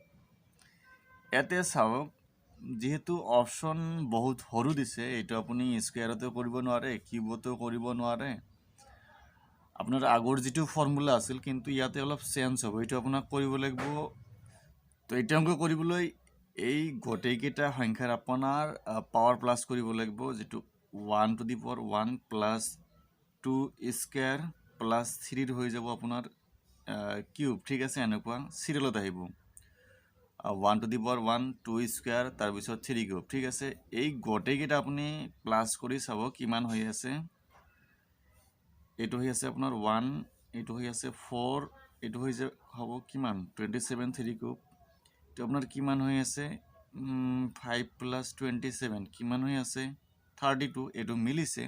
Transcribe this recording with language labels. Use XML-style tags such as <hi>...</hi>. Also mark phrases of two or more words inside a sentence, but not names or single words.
<as>ইয়াতে চাওক, যেহেতু অপশ্যন বহুত সৰু দিছে, এইটো আপুনি স্কুৱেৰতো কৰিব নোৱাৰে, কিউবতো কৰিব নোৱাৰে, আপোনাৰ আগৰ যিটো ফৰ্মুলা আছিল, কিন্তু ইয়াতে অলপ চেঞ্জ হ'ব, এইটো আপোনাক কৰিব লাগিব। তো এইটো অংক কৰিবলৈ এই গোটেইকেইটা সংখ্যাৰ আপোনাৰ পাৱাৰ প্লাছ কৰিব লাগিব, যিটো 1</as> <en>to the power</en> <as>1 প্লাছ 2 স্কুৱেৰ প্লাছ 3 হৈ যাব আপোনাৰ কিউব, ঠিক আছে, এনেকুৱা চিৰিয়েলত আহিব 1</as> <en>to the power</en> <as>1 2 স্কুৱেৰ তাৰপিছত 3 কিউব, ঠিক আছে। এই গোটেইকেইটা আপুনি প্লাছ কৰি চাব কিমান হৈ আছে। এইটো হৈ আছে আপোনাৰ 1, এইটো হৈ আছে 4, এইটো হৈ হ'ব কিমান 27 3 কিউব, এইটো আপোনাৰ কিমান হৈ আছে 5 প্লাছ 27 কিমান হৈ আছে 32, এইটো মিলিছে।</as>